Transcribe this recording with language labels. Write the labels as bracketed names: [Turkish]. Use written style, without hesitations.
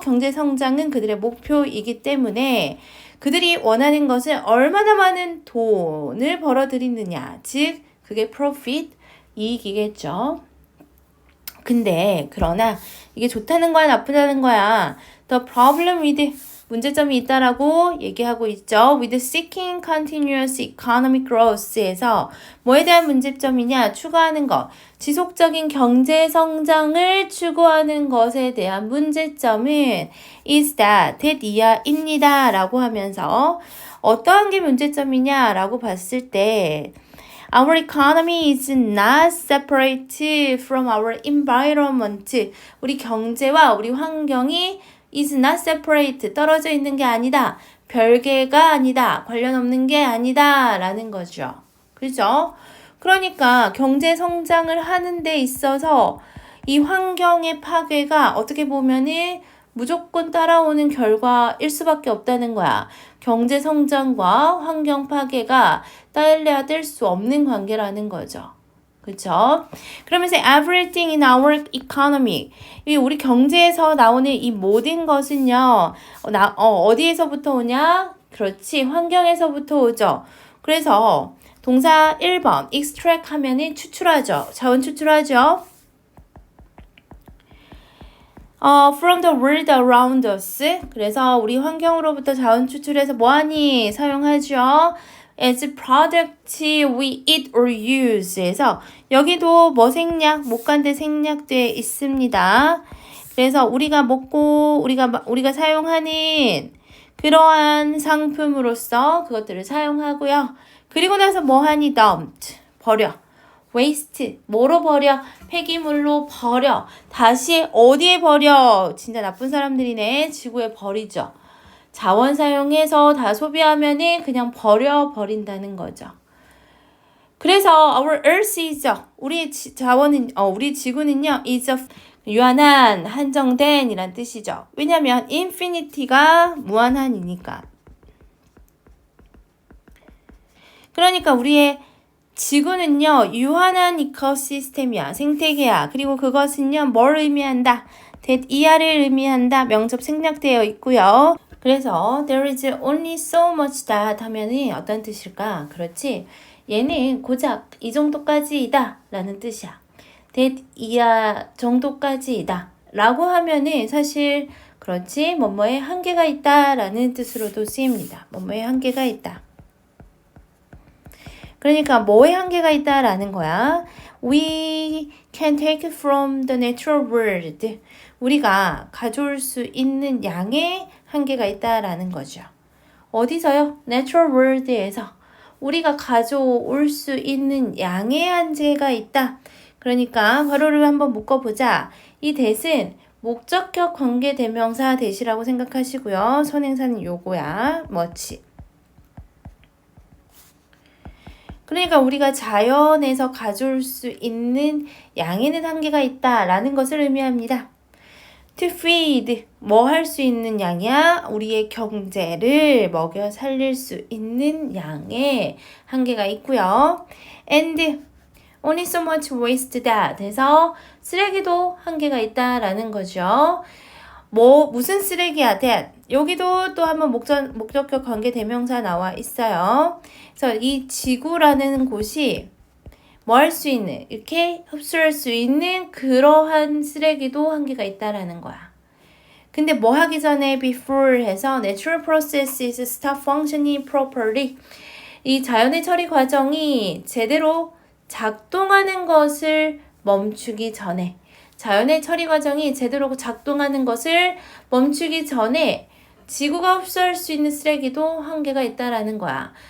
[Korean] 경제 성장은 그들의 목표이기 때문에 그들이 원하는 것은 얼마나 많은 돈을 벌어들이느냐. 즉, 그게 profit, 이익이겠죠. 근데 그러나 이게 좋다는 거야 나쁘다는 거야. The problem with 문제점이 있다라고 얘기하고 있죠. [English] With seeking continuous economic growth에서 뭐에 대한 문제점이냐? [Korean] 추구하는 것. 지속적인 경제 성장을 추구하는 것에 대한 문제점은 is that 이하입니다. 라고 하면서 어떠한 게 문제점이냐? [English] 라고 봤을 때 Our economy is not separate from our environment. [Korean] 우리 경제와 우리 환경이 is not separate. 떨어져 있는 게 아니다. 별개가 아니다. 관련 없는 게 아니다. 라는 거죠. 그죠? 그러니까 경제 성장을 하는 데 있어서 이 환경의 파괴가 어떻게 보면은 무조건 따라오는 결과일 수밖에 없다는 거야. 경제 성장과 환경 파괴가 딸래야 뗄 수 없는 관계라는 거죠. 그렇죠? [English] 그러면서 everything in our economy. [Korean] 우리 경제에서 나오는 이 모든 것은요. 어디에서부터 오냐? 그렇지. 환경에서부터 오죠. 그래서 동사 1번 extract 하면은 추출하죠. 자원 추출하죠. [English] from the world around us. [Korean] 그래서 우리 환경으로부터 자원 추출해서 뭐하니? [English] 사용하죠. as product we eat or use. [Korean] 해서 여기도 뭐 생략, 목간대 생략되어 있습니다. 그래서 우리가 먹고 우리가 사용하는 그러한 상품으로서 그것들을 사용하고요. 그리고 나서 뭐하니? dumped. 버려. waste. 뭐로 버려? 폐기물로 버려. 다시 어디에 버려? 진짜 나쁜 사람들이네. 지구에 버리죠. 자원 사용해서 다 소비하면은 그냥 버린다는 거죠. 그래서 our earth is 우리 지구는요 is 유한한, 한정된 이란 뜻이죠. 왜냐면 infinity가 무한한이니까. 그러니까 우리의 지구는요 유한한 이코시스템이야. 생태계야. 그리고 그것은요 뭘 의미한다? that 이하를 의미한다. 명접 생략되어 있고요. [English] 그래서 there is only so much that 하면은 어떤 뜻일까? [Korean] 그렇지? 얘는 고작 이 정도까지이다 라는 뜻이야. that 이하 정도까지이다 라고 하면은 사실 그렇지? 뭐뭐에 한계가 있다 라는 뜻으로도 쓰입니다. 뭐뭐에 한계가 있다. 그러니까 뭐에 한계가 있다라는 거야. [English] We can take from the natural world. [Korean] 우리가 가져올 수 있는 양의 한계가 있다라는 거죠. 어디서요? natural world 에서 우리가 가져올 수 있는 양의 한계가 있다. 그러니까 괄호를 한번 묶어보자. 이 that은 목적격 관계대명사 that이라고 생각하시고요. 선행사는 요거야. 뭐지? 그러니까 우리가 자연에서 가져올 수 있는 양에는 한계가 있다라는 것을 의미합니다. to feed 뭐 할 수 있는 양이야? 우리의 경제를 먹여 살릴 수 있는 양의 한계가 있고요. and only so much waste that 해서 쓰레기도 한계가 있다라는 거죠. 뭐 무슨 쓰레기야? that 여기도 또 한번 목적격 관계 대명사 나와 있어요. 그래서 이 지구라는 곳이 뭐 할 수 있는 이렇게 흡수할 수 있는 그러한 쓰레기도 한계가 있다라는 거야. 근데 뭐 하기 전에 before 해서 natural processes stop functioning properly 이 자연의 처리 과정이 제대로 작동하는 것을 멈추기 전에 자연의 처리 과정이 제대로 작동하는 것을 멈추기 전에 지구가 흡수할 수 있는 쓰레기도 한계가 있다라는 거야.